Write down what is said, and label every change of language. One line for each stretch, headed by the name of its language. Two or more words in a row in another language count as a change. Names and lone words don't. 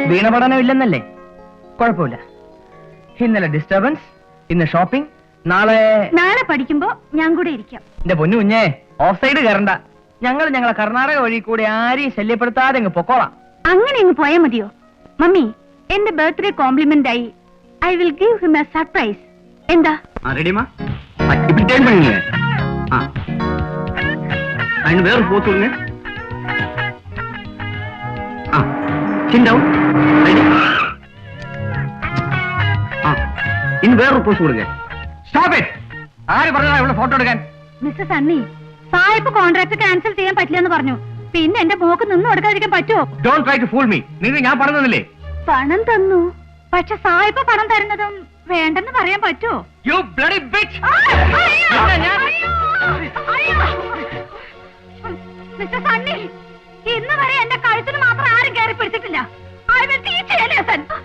Malayalam: വീണ പഠനം ഇല്ലെന്നല്ലേ? കുഴപ്പമില്ല. ഇന്നലെ ഡിസ്റ്റർബൻസ്, ഇന്ന് ഷോപ്പിംഗ്, നാളെ പഠിക്കുമ്പോ ഞാൻ കൂടെ ഇരിക്കാം. എന്റെ പൊന്നു കുഞ്ഞേ, ഓഫ് സൈഡ് കയറണ്ട. ഞങ്ങളെ കർണാടക വഴി കൂടെ ആരെയും ശല്യപ്പെടുത്താതെ അങ്ങ് പൊക്കോളാം. അങ്ങനെ അങ്ങ് പോയാ മതിയോ? മമ്മി, എന്റെ
English: birthday compliment
Malayalam: ആയി
English: I will give him a surprise.
Malayalam: എന്താ?
Tamil: ரெடிமா இப்படி
English: டேர்ன் பண்ணுங்க.
Malayalam: അതിന് വേറെ പോസ് കൊടുங்க.
English: chin down.
Malayalam: റെഡി. ഇനി വേറൊരു പോസ് കൊടുங்க.
English: stop it.
Malayalam: ആര് പറഞ്ഞാ ഇവിടെ ഫോട്ടോ എടുക്കാൻ? മിസ്റ്റർ സണ്ണി, സായിപ്പ്
English: contract cancel
Malayalam: ചെയ്യാൻ പറ്റില്ലെന്ന് പറഞ്ഞു. പിന്നെ എന്റെ മോക്ക് നിന്ന് കൊടുക്കാതിരിക്കാൻ പറ്റുമോ?
English: don't try to fool me.
Malayalam: നിങ്ങൾ ഞാൻ പറഞ്ഞതല്ലേ? പണം തന്നു, പക്ഷെ സായിപ്പ് പണം തരുന്നതും വേണ്ടെന്ന് പറയാൻ പറ്റുമോ?
English: you bloody bitch.
Malayalam: മിസ്റ്റർ സണ്ണി, ഇന്ന് വരെ എന്റെ കഴുത്തിന് മാത്രം ആരും കയറി പിടിച്ചിട്ടില്ല.
English: I will teach you a lesson.